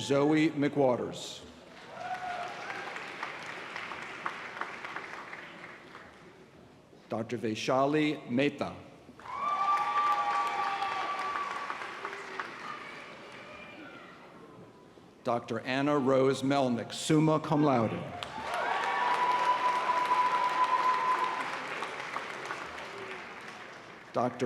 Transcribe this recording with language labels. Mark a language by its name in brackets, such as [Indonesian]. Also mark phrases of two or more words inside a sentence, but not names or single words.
[English] Zoe McWaters. Dr. Vaishali Mehta. Dr. Anna Rose Melnick, [Latin] summa cum laude. [English] Dr.